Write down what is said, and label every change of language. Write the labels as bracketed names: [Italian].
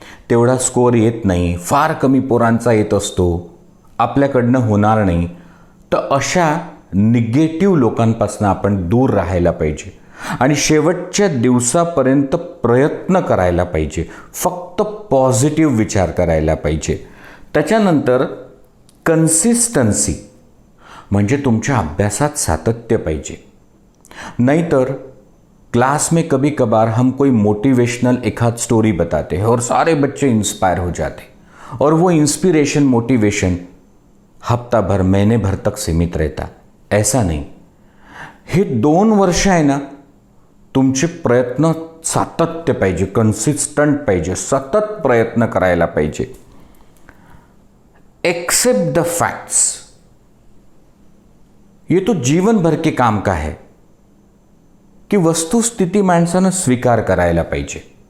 [Marathi] तेवढा स्कोअर येत नाही, फार कमी पोरांचा येत असतो, आपल्याकडनं होणार नाही, तर अशा निगेटिव्ह लोकांपासून आपण दूर राहायला पाहिजे आणि शेवटच्या दिवसापर्यंत प्रयत्न करायला पाहिजे. फक्त पॉझिटिव्ह विचार करायला पाहिजे. त्याच्यानंतर कन्सिस्टन्सी म्हणजे तुमच्या अभ्यासात सातत्य पाहिजे. [Hindi] नाहीतर क्लास में कभी कभार हम कोई मोटिवेशनल एखाद स्टोरी बताते हैं और सारे बच्चे इंस्पायर हो जाते हैं और वो इंस्पिरेशन मोटिवेशन हफ्ता भर महीने भर तक सीमित रहता. ऐसा नहीं. [Marathi] हे 2 वर्ष आहे ना, तुमचे प्रयत्न सातत्य पाहिजे, कन्सिस्टंट पाहिजे, सतत प्रयत्न करायला पाहिजे. [English] accept the facts, [Hindi] ये तो जीवन भर के काम का है की [Marathi] वस्तुस्थिती माणसानं स्वीकार करायला पाहिजे.